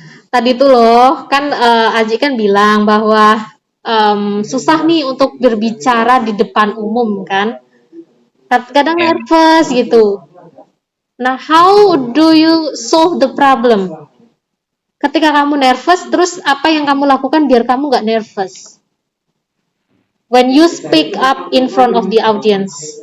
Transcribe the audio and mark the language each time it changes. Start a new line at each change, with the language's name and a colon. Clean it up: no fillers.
Indonesian: Tadi tuh loh, kan Aji kan bilang bahwa susah nih untuk berbicara di depan umum kan. Kadang Ya, nervous gitu.
English: Nah, how do you solve the problem?
Indonesian: Ketika kamu nervous, terus apa yang kamu lakukan biar kamu nggak nervous?
English: When you speak up in front of the audience.